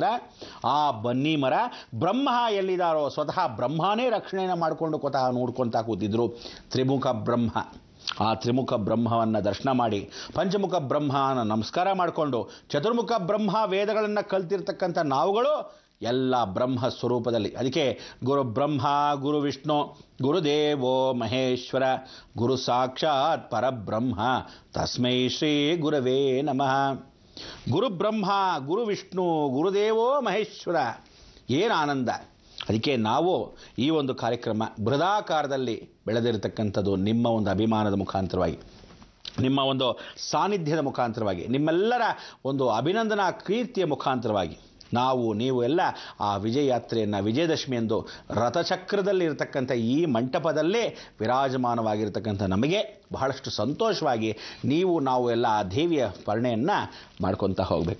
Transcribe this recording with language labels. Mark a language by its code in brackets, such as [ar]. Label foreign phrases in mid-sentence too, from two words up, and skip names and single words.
[kn] ಆ ಬನ್ನಿ ಮರ, ಬ್ರಹ್ಮ ಎಲ್ಲಿದ್ದಾರೋ ಸ್ವತಃ ಬ್ರಹ್ಮನೇ ರಕ್ಷಣೆಯನ್ನು ಮಾಡಿಕೊಂಡು ಕೊತಃ ನೋಡ್ಕೊತಾ ಕೂತಿದ್ರು. ತ್ರಿಮುಖ ಬ್ರಹ್ಮ, ಆ ತ್ರಿಮುಖ ಬ್ರಹ್ಮವನ್ನು ದರ್ಶನ ಮಾಡಿ, ಪಂಚಮುಖ ಬ್ರಹ್ಮನ ನಮಸ್ಕಾರ ಮಾಡಿಕೊಂಡು, ಚತುರ್ಮುಖ ಬ್ರಹ್ಮ ವೇದಗಳನ್ನು ಕಲ್ತಿರ್ತಕ್ಕಂಥ ನಾವುಗಳು ಎಲ್ಲ ಬ್ರಹ್ಮ ಸ್ವರೂಪದಲ್ಲಿ. ಅದಕ್ಕೆ [sa] ಗುರು ಬ್ರಹ್ಮ ಗುರು ವಿಷ್ಣು ಗುರುದೇವೋ ಮಹೇಶ್ವರ ಗುರು ಸಾಕ್ಷಾತ್ ಪರಬ್ರಹ್ಮ ತಸ್ಮೈ ಶ್ರೀ ಗುರವೇ ನಮಃ. ಗುರು ಬ್ರಹ್ಮ ಗುರು ವಿಷ್ಣು ಗುರುದೇವೋ ಮಹೇಶ್ವರ, [kn] ಏನು ಆನಂದ! ಅದಕ್ಕೆ ನಾವು ಈ ಒಂದು ಕಾರ್ಯಕ್ರಮ ಬೃಹದಾಕಾರದಲ್ಲಿ ಬೆಳೆದಿರತಕ್ಕಂಥದ್ದು ನಿಮ್ಮ ಒಂದು ಅಭಿಮಾನದ ಮುಖಾಂತರವಾಗಿ, ನಿಮ್ಮ ಒಂದು ಸಾನ್ನಿಧ್ಯದ ಮುಖಾಂತರವಾಗಿ, ನಿಮ್ಮೆಲ್ಲರ ಒಂದು ಅಭಿನಂದನಾ ಕೀರ್ತಿಯ ಮುಖಾಂತರವಾಗಿ ನೀವು ಎಲ್ಲ ಆ ವಿಜಯಯಾತ್ರೆಯನ್ನು ವಿಜಯದಶಮಿಯಂದು ರಥಚಕ್ರದಲ್ಲಿ ಇರತಕ್ಕಂಥ ಈ ಮಂಟಪದಲ್ಲೇ ವಿರಾಜಮಾನವಾಗಿರ್ತಕ್ಕಂಥ ನಮಗೆ ಬಹಳಷ್ಟು ಸಂತೋಷವಾಗಿ ನಾವು ಎಲ್ಲ ಆ ದೇವಿಯ ಸ್ಮರಣೆಯನ್ನು ಮಾಡ್ಕೊತಾ ಹೋಗಬೇಕು.